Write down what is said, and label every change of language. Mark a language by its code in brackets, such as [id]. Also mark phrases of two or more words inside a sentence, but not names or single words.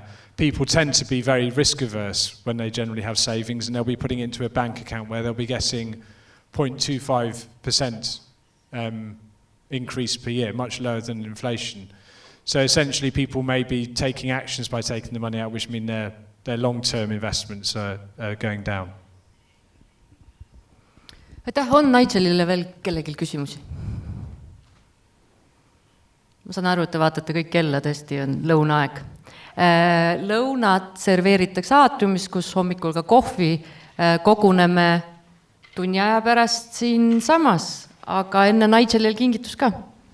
[en] People tend to be very risk averse when they generally have savings, and they'll be putting it into a bank account where they'll be getting 0.25% increase per year, much lower than inflation. So essentially people may be taking actions by taking the money out, which mean their long-term investments are going down. [et] Aitäh, on Nigelile veel kellelgi küsimusi? Ma saan aru, et te vaatate kõik kella, tõesti on lõunaaeg. Lõunad serveeritakse aatriumis, kus hommikul ka kohvi, koguneme tunni aja pärast siin samas, aga enne Nigelil kingitus ka.